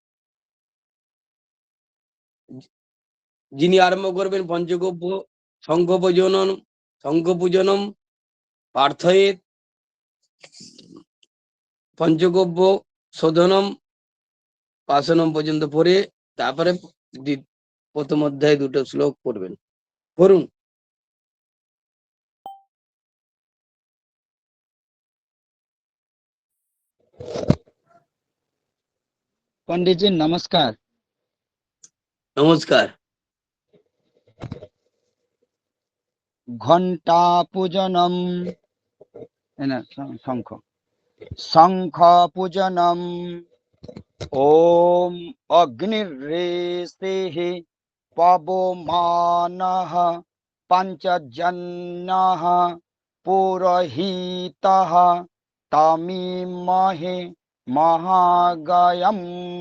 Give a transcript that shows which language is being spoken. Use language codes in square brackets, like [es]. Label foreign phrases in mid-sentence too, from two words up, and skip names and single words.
[bn] যিনি আরম্ভ করবেন [sa] পঞ্চগব্য শঙ্খ পূজনম পার্থয়েত, পঞ্চগব্য শোধনম পাশনম [bn] পর্যন্ত পড়ে তারপরে প্রথম অধ্যায় দুটো শ্লোক পড়বেন। পড়ুন। [hi] पंडित जी नमस्कार। नमस्कार। [sa] घंटा पूजनम शंख, शंख पूजनम ओम अग्निरेसेः पवमानः पंचजन्यः पुरोहितः तमीमहे महागयम्।